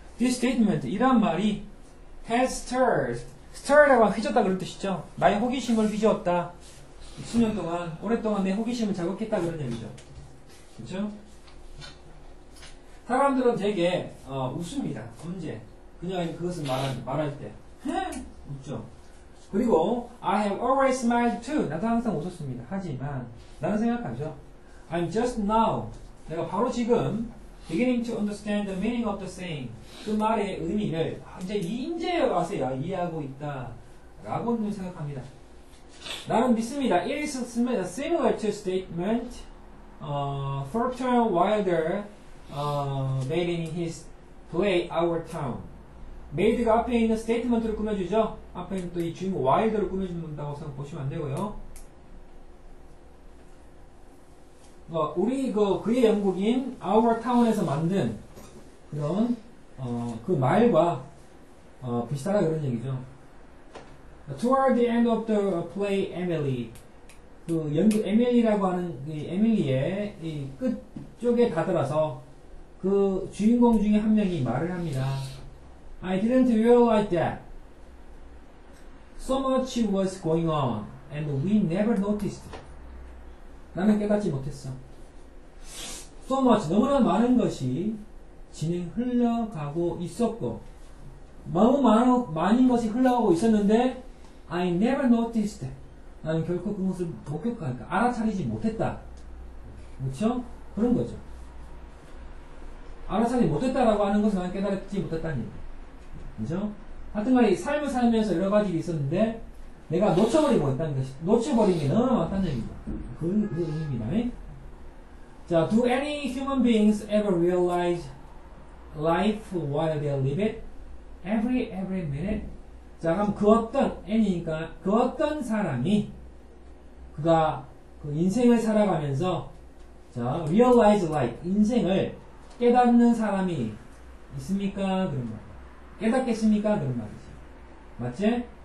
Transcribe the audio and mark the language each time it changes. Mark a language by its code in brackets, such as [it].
[en] This statement, [ko] 이란 말이 [en] has stirred [ko] 라고 하면 휘젓다 그런 뜻이죠. 나의 호기심을 휘저었다. 수년 동안, 오랫동안 내 호기심을 자극했다 그런 얘기죠. 그렇죠? 사람들은 되게 웃습니다. 언제? 그냥 그것을 말할 때 웃죠. 그리고 [en] I have always smiled too. [ko] 나도 항상 웃었습니다. 하지만 나는 생각하죠. [en] I'm just now. [ko] 내가 바로 지금 [en] beginning to understand the meaning of the saying. [ko] 그 말의 의미를 이제 와서야 이해하고 있다. 라고 생각합니다. 나는 믿습니다. [en] It is similar to statement Thornton Wilder made in his play Our Town. [ko] 메이드가 앞에 있는 스테이트먼트를 꾸며주죠. 앞에 있는 또 이 주인공 와일드를 꾸며준다고 보시면 안 되고요. 우리 그의 영국인 Our Town에서 만든 그런 그 말과 비슷하다 그런 얘기죠. [en] Toward the end of the play, Emily. [ko] 그 연극 에밀리라고 하는 이 에밀리의 이 끝 쪽에 다다라서 그 주인공 중에 한 명이 말을 합니다. [en] I didn't realize that so much was going on and we never noticed. [ko] 나는 깨닫지 못했어. [en] So much, [ko] 너무나 많은 것이 흘러가고 있었고 너무 많은 것이 흘러가고 있었는데 [en] I never noticed. [ko] 나는 결코 그것을 목격하니까 알아차리지 못했다. 그렇죠? 그런 거죠. 알아차리지 못했다라고 하는 것은 나는 깨달지 못했다는 얘기. 그죠? 하여튼간에 삶을 살면서 여러 가지 일이 있었는데 내가 놓쳐버리고 있다는 것이 놓쳐버린 게 너무 많다는 얘기죠. 그 의미입니다. [en] 자, do any human beings ever realize life while they live it? Every minute? [ko] 자, 그럼 그 어떤 any니까 그 어떤 사람이 그가 그 인생을 살아가면서 자, [en] realize life [ko] 인생을 깨닫는 사람이 있습니까? 그런 말. 깨닫겠습니까? 그런 말이지. 맞지?